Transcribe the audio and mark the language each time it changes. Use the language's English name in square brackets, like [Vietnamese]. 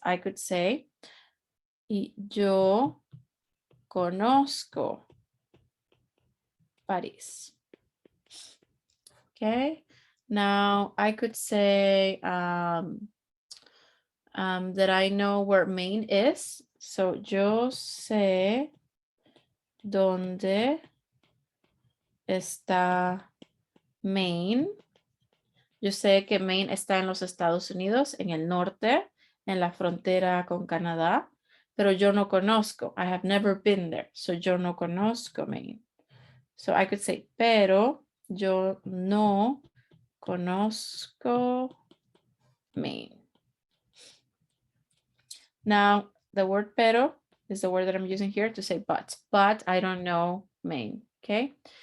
[English] I could say, [Spanish] yo conozco París. [English] Okay. Now I could say that I know where Maine is. [Spanish] So yo sé dónde está Maine. Yo sé que Maine está en los Estados Unidos, en el norte, en la frontera con Canadá, pero yo no conozco. [English] I have never been there, so [Spanish] yo no conozco Maine. [English] So I could say, [Spanish] pero yo no conozco Maine. [English] Now, the word pero is the word that I'm using here to say but I don't know Maine, okay?